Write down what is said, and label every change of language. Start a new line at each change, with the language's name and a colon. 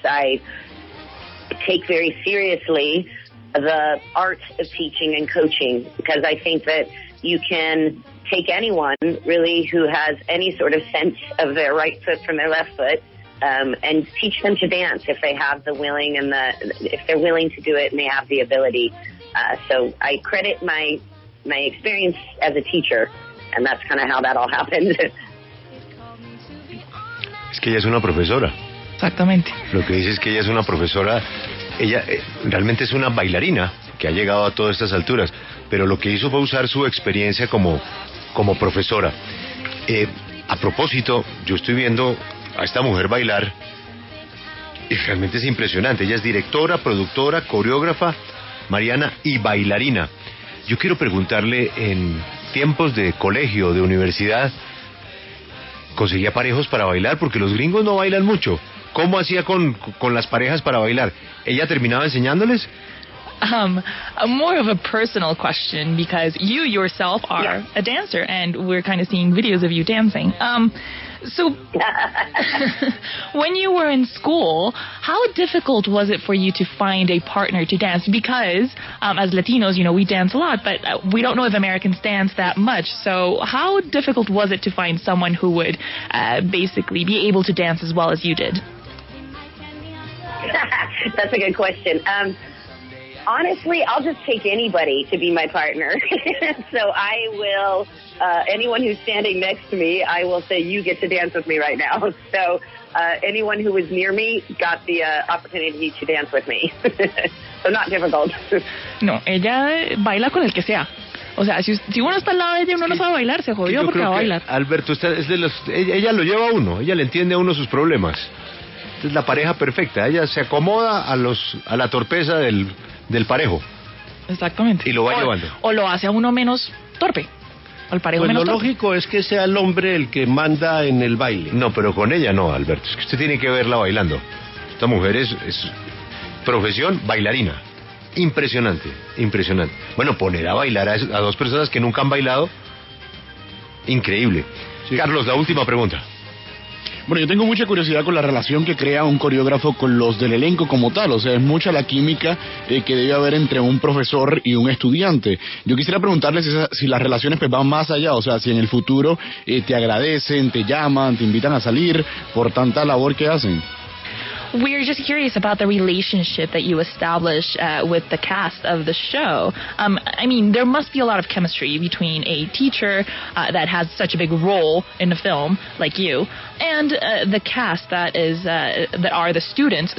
English: I take very seriously the art of teaching and coaching because I think that you can take anyone really who has any sort of sense of their right foot from their left foot and teach them to dance if they have the willing and if they're willing to do it and they have the ability. So I credit my experience as a teacher, and that's kind of how that all happened.
Spanish: Es que ella es una profesora. Exactamente. Lo que dice es que ella es una profesora, ella realmente es una bailarina que ha llegado a todas estas alturas, pero lo que hizo fue usar su experiencia como profesora. A propósito, yo estoy viendo a esta mujer bailar y realmente es impresionante. Ella es directora, productora, coreógrafa, Mariana, y bailarina. Yo quiero preguntarle, en tiempos de colegio, de universidad, ¿conseguía parejos para bailar? Porque los gringos no bailan mucho. ¿Cómo hacía con las parejas para bailar? ¿Ella terminaba enseñándoles?
English: More of a personal question, because you yourself are a dancer, and we're kind of seeing videos of you dancing. So when you were in school, how difficult was it for you to find a partner to dance? Because as Latinos, we dance a lot, but we don't know if Americans dance that much. So how difficult was it to find someone who would basically be able to dance as well as you did? That's a good question. Honestly, I'll just take anybody to be my partner. So I will, anyone who's standing next to me, I will say, you get to dance with me right now. So anyone who was near me got the opportunity to dance with me. So not difficult.
Spanish: No, ella baila con el que sea. O sea, si uno está al lado de ella, uno no sabe bailar, se jodió porque va a bailar. Alberto, ella lo lleva a uno, ella le entiende a uno sus problemas. Es la pareja perfecta, ella se acomoda a la torpeza del parejo. Exactamente. Y lo va llevando. O lo hace a uno menos torpe. al parejo Pues menos lo torpe. lógico es que sea el hombre el que manda en el baile. No, pero con ella no, Alberto. Es que usted tiene que verla bailando. Esta mujer es profesión bailarina. Impresionante, impresionante. Bueno, poner a bailar a dos personas que nunca han bailado, increíble. Sí. Carlos, la última pregunta. Bueno, yo tengo mucha curiosidad con la relación que crea un coreógrafo con los del elenco como tal. O sea, es mucha la química que debe haber entre un profesor y un estudiante. Yo quisiera preguntarles si las relaciones pues van más allá. O sea, si en el futuro te agradecen, te llaman, te invitan a salir por tanta labor que hacen.
English: We're just curious about the relationship that you establish with the cast of the show. I mean, there must be a lot of chemistry between a teacher that has such a big role in a film like you and the cast that are the students.